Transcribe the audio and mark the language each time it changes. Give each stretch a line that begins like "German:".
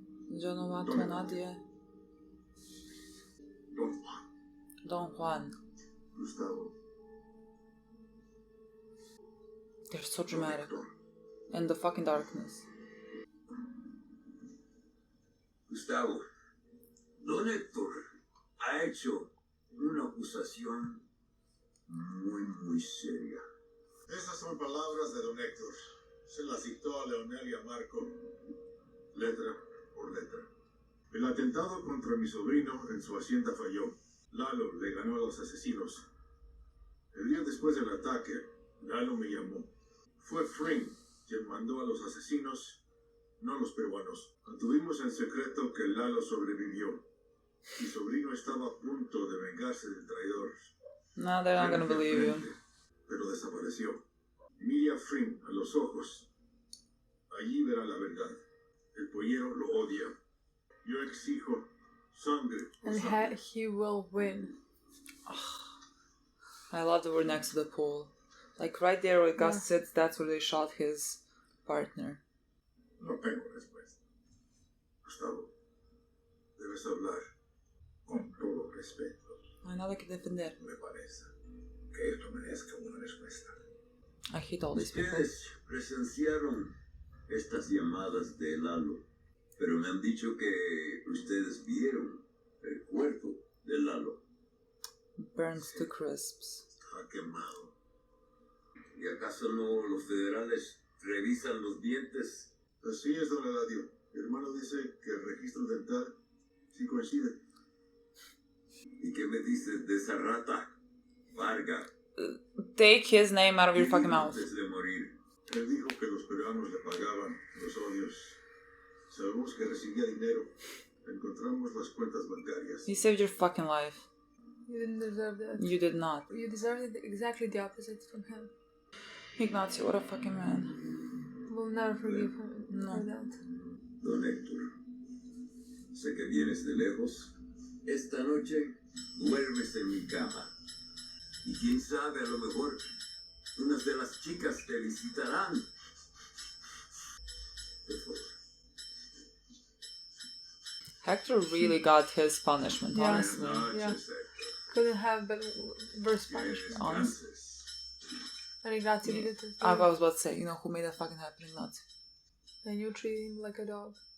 Spanish: Yo no mato a nadie. Don Juan. Gustavo.
English: They're so dramatic. In the fucking darkness.
Spanish: Gustavo, Don Héctor ha hecho una acusación muy seria. Esas son palabras de Don Héctor. Se las citó a Leonel y a Marco, letra por letra. El atentado contra mi sobrino en su hacienda falló. Lalo le ganó a los asesinos. El día después del ataque, Lalo me llamó. Fue Fring quien mandó a los asesinos, no los peruanos. Mantuvimos en secreto que Lalo sobrevivió. Mi sobrino estaba a punto de vengarse del traidor.
English: No, they're not gonna believe you.
Spanish: Pero desapareció. Mira a Fring a los ojos. Allí verá la verdad. El pollero lo odia. Yo exijo sangre.
English: And he will win. I love that we're next to the pool. Like right there where Gus sits, that's where they shot his partner.
Spanish: No tengo respuesta. Gustavo, debes hablar con todo respeto. No hay nada que defender. Me parece que esto merezca una respuesta.
English: I hate all these people.
Spanish: Ustedes presenciaron estas llamadas de Lalo, pero me han dicho que ustedes vieron el cuerpo de Lalo.
English: Burns to crisps.
Spanish: Está quemado. ¿Y acaso no los federales revisan los dientes? Así es, don Eladio. Mi hermano dice que el registro dental sí coincide. ¿Y qué me dices de esa rata? Varga.
English: Take his name out of your fucking mouth.
Spanish: Antes de morir. Él dijo que los peruanos le pagaban los odios. Sabemos que recibía dinero. Encontramos las cuentas bancarias.
English: He saved your fucking life. You didn't deserve that. You did not. You deserved exactly the opposite from him. Ignacio, what a fucking man. We'll never forgive him for that.
Spanish: Don Héctor, sé que vienes de lejos. Esta noche duermes en mi cama. Y quién sabe, a lo mejor unas de las chicas te visitarán. Por favor.
English: Hector really got his punishment, honestly. Yeah. Couldn't have been worse punishment. Honestly. And Ignacio did it too. I was about to say, you know who made that fucking happen? Ignacio. And you treat him like a dog.